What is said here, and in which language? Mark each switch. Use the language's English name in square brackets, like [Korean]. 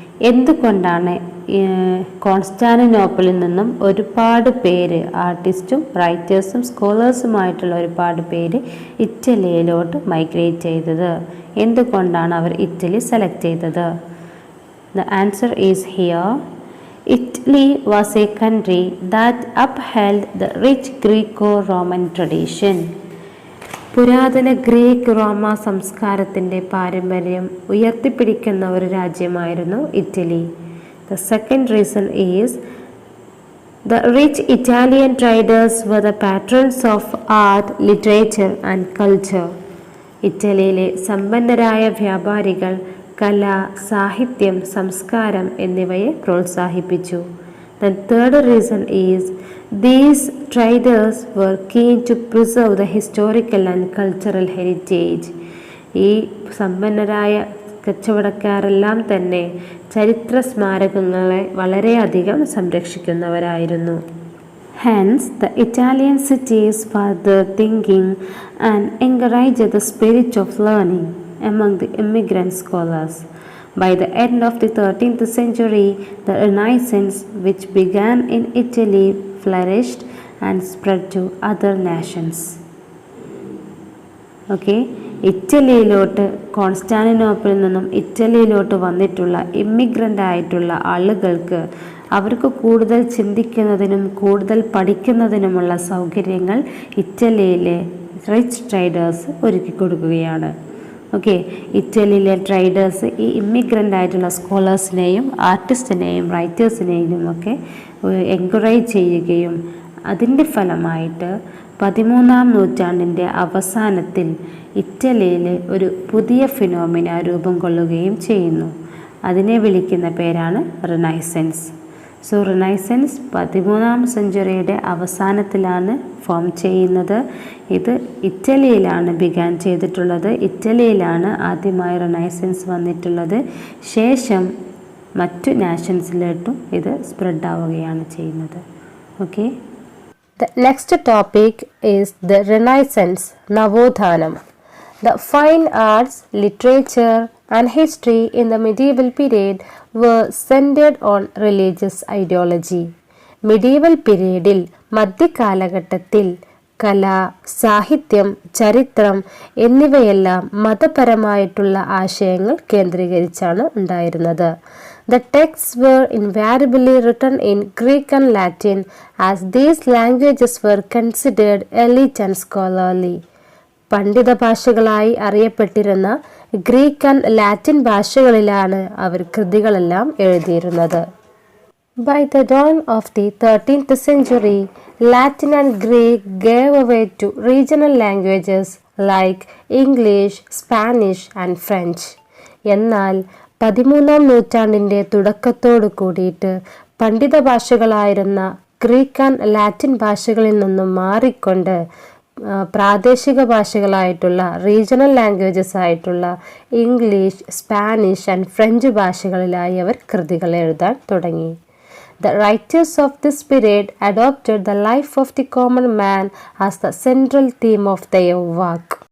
[Malayalam] എന്തുകൊണ്ടാണ് കോൺസ്റ്റാന്റിനോപ്പിളിൽ നിന്നും ഒരുപാട് പേര്, ആർട്ടിസ്റ്റും റൈറ്റേഴ്സും സ്കോളേഴ്സുമായിട്ടുള്ള ഒരുപാട് പേര് ഇറ്റലിയിലോട്ട് മൈഗ്രേറ്റ് ചെയ്തത്? എന്തുകൊണ്ടാണ് അവർ ഇറ്റലി സെലക്ട് ചെയ്തത്? [English] The answer is here. Italy was a country that upheld the rich Greco-Roman tradition. [Malayalam] പുരാതന ഗ്രീക്ക് റോമ സംസ്കാരത്തിൻ്റെ പാരമ്പര്യം ഉയർത്തിപ്പിടിക്കുന്ന ഒരു രാജ്യമായിരുന്നു Italy. [English] The second reason is the rich Italian traders were the patrons of art, literature and culture. [Malayalam] ഇറ്റലിയിലെ സമ്പന്നരായ വ്യാപാരികൾ കല, സാഹിത്യം, സംസ്കാരം എന്നിവയെ പ്രോത്സാഹിപ്പിച്ചു. [English] The third reason is these traders were keen to preserve the historical and cultural heritage. [Malayalam] ഈ സമ്പന്നരായ കച്ചവടക്കാരെല്ലാം തന്നെ ചരിത്ര സ്മാരകങ്ങളെ വളരെയധികം സംരക്ഷിക്കുന്നവരായിരുന്നു. [English] Hence, the Italian cities further thinking and encouraged the spirit of learning among the immigrant scholars. By the end of the 13th century, the Renaissance, which began in Italy, flourished and spread to other nations. Okay. [Malayalam] ഇറ്റലിയിലോട്ട് കോൺസ്റ്റാന്റിനോപ്പിളിൽ നിന്നും ഇറ്റലിയിലോട്ട് വന്നിട്ടുള്ള ഇമ്മിഗ്രൻ്റ് ആയിട്ടുള്ള ആളുകൾക്ക് അവർക്ക് കൂടുതൽ ചിന്തിക്കുന്നതിനും കൂടുതൽ പഠിക്കുന്നതിനുമുള്ള സൗകര്യങ്ങൾ ഇറ്റലിയിലെ rich traders ഒരുക്കി കൊടുക്കുകയാണ്. ഓക്കെ, ഇറ്റലിയിലെ ട്രേഡേഴ്സ് ഈ ഇമ്മിഗ്രൻ്റ് ആയിട്ടുള്ള സ്കോളേഴ്സിനെയും ആർട്ടിസ്റ്റിനെയും റൈറ്റേഴ്സിനെയും ഒക്കെ എൻകറേജ് ചെയ്യുകയും അതിൻ്റെ ഫലമായിട്ട് 13-ാം നൂറ്റാണ്ടിൻ്റെ അവസാനത്തിൽ ഇറ്റലിയിൽ ഒരു പുതിയ ഫിനോമിന രൂപം കൊള്ളുകയും ചെയ്യുന്നു. അതിനെ വിളിക്കുന്ന പേരാണ് റിനൈസൻസ്. സോ റിനൈസൻസ് 13-ാം സെഞ്ച്വറിയുടെ അവസാനത്തിലാണ് ഫോം ചെയ്യുന്നത്. ഇത് ഇറ്റലിയിലാണ് ബിഗാൻ ചെയ്തിട്ടുള്ളത്. ഇറ്റലിയിലാണ് ആദ്യമായി റിനൈസൻസ് വന്നിട്ടുള്ളത്. ശേഷം മറ്റു നാഷൻസിലോട്ടും ഇത് സ്പ്രെഡ് ആവുകയാണ് ചെയ്യുന്നത്. Okay. [English] The next topic is the Renaissance, Navodhanam. The fine arts, literature and history in the medieval period were centered on religious ideology. Medieval periodil [Malayalam] മധ്യകാലഘട്ടത്തിൽ കല, സാഹിത്യം, ചരിത്രം എന്നിവയെല്ലാം മതപരമായിട്ടുള്ള ആശയങ്ങൾ കേന്ദ്രീകരിച്ചാണ് ഉണ്ടായിരുന്നത്. [English] The texts were invariably written in Greek and Latin as these languages were considered elite and scholarly. [Malayalam] പണ്ഡിത ഭാഷകളായി അറിയപ്പെട്ടിരുന്ന ഗ്രീക്ക് ആൻഡ് ലാറ്റിൻ ഭാഷകളിലാണ് അവർ കൃതികളെല്ലാം എഴുതിയിരുന്നത്. [English] By the dawn of the 13th century, Latin and Greek gave way to regional languages like English, Spanish and French. [Malayalam] എന്നാൽ 13-ാം നൂറ്റാണ്ടിൻ്റെ തുടക്കത്തോടു കൂടിയിട്ട് പണ്ഡിത ഭാഷകളായിരുന്ന Greek and Latin ഭാഷകളിൽ നിന്നും മാറിക്കൊണ്ട് പ്രാദേശിക ഭാഷകളായിട്ടുള്ള റീജിയണൽ ലാംഗ്വേജസ് ആയിട്ടുള്ള ഇംഗ്ലീഷ്, സ്പാനിഷ് ആൻഡ് ഫ്രഞ്ച് ഭാഷകളിലായി അവർ കൃതികൾ എഴുതാൻ തുടങ്ങി. [English] The writers of this period adopted the life of the common man as the central theme of their work.